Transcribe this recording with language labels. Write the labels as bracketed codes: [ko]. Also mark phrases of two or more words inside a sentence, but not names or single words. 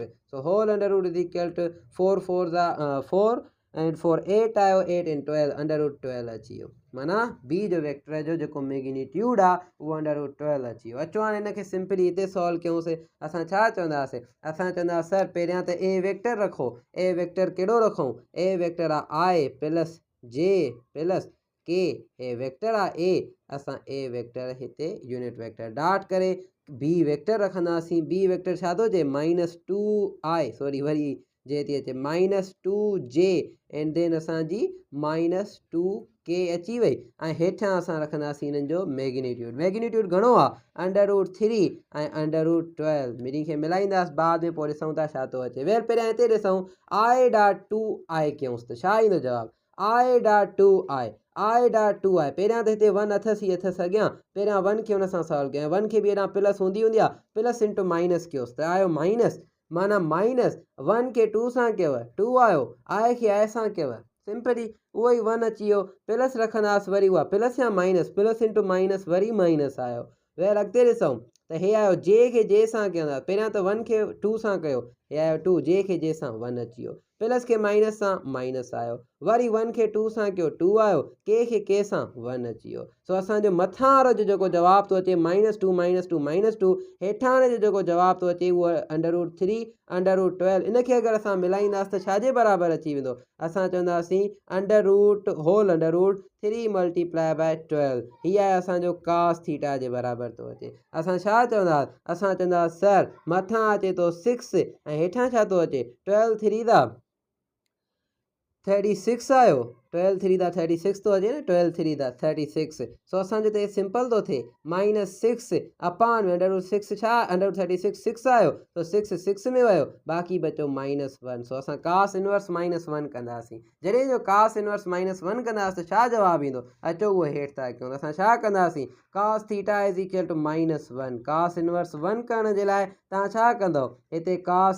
[en] so whole under root is equal to 4 4 4 and 4 8 आयो, 8 in 12 under root 12 [sd] अची वियो। माना बी जो वेक्टर जो जेको मैग्नीट्यूड आहे उहो [en] under root 12 [sd] अची वियो। अचो हाणे हिनखे सिंपली हिते सॉल्व कयूंसीं। असां छा चवंदासीं, असां चवंदासीं सर पहिरियां त [en] A vector [sd] रखो, [en] A vector [sd] कहिड़ो रखूं, [en] A vector आहे i plus j plus k, A vector आहे A, [sd] असां [en] A vector [sd] हिते [en] unit vector dot [sd] करे [en] B vector [sd] रखंदासीं, [en] B vector [sd] छा थो अचे -2i, सॉरी वरी जे थी अचे -2j [en] and then [sd] असांजी -2k अची वई, ऐं हेठां असां रखंदासीं हिननि जो मैग्नीट्यूड। मैग्नीट्यूड घणो आहे, [en] under root 3 [sd] ऐं [en] under root 12, [sd] ॿिन्ही खे मिलाईंदासीं बाद में, पोइ ॾिसूं था छा थो अचे। वेल पहिरियां हिते ॾिसूं [en] i dot 2i [sd] कयूंसि त छा ईंदो जवाबु, [en] i dot 2i, i dot 2i, [sd] पहिरियां त हिते 1 अथसि अॻियां, पहिरियां 1 खे हुन सां सॉल्व कयां, 1 खे बि हेॾां प्लस हूंदी आहे, [en] plus into minus [sd] कयोसि त आयो माइनस, माना -1 खे 2 सां कयव 2 आयो, आई खे आई सां कयव, सिंपली उहो ई 1 अची वियो, प्लस रखंदासीं वरी उहा प्लस या माइनस, [en] plus into minus [sd] वरी माइनस आयो। वेल अॻिते ॾिसूं त हे आयो जे खे जे सां कयूं, पहिरियां त 1 खे 2 सां कयो, हे आयो 2, जे खे जे सां 1 अची वियो, प्लस खे माइनस सां माइनस आयो, वरी 1 खे 2 सां कयो 2 आयो, के सां 1 अची वियो। सो असांजो मथां वारो जो जेको जवाबु थो अचे -2 हेठां जो जेको जवाबु थो अचे उहो [en] under root 3 under root 12, [sd] इनखे अगरि असां मिलाईंदासीं त छाजे बराबरि अची वेंदो, असां चवंदासीं [en] under root whole under root 3 × 12, [sd] हीअ आहे असांजो [en] cos theta [sd] जे बराबरि थो अचे। असां छा चवंदासीं, असां चवंदासीं सर मथां अचे थो 6 ऐं हेठां छा थो अचे 12 3 36 आयो, 12 3 दा 36 तो अचे न 12 3 दा 36 सो असांजो त सिंपल तो थे -6 अपान में √6 छा √36 6 आयो तो 6 6 में वयो बाक़ी बचो -1 सो असां [en] cos inverse -1 [sd] कंदासीं जॾहिं जो [en] cos inverse -1 [sd] कंदासीं त छा जवाब ईंदो अचो उहो हेठि था कयूं असां छा कंदासीं [en] cos theta is equal to -1 cos inverse 1 [sd] करण जे लाइ तव्हां छा कंदव हिते कास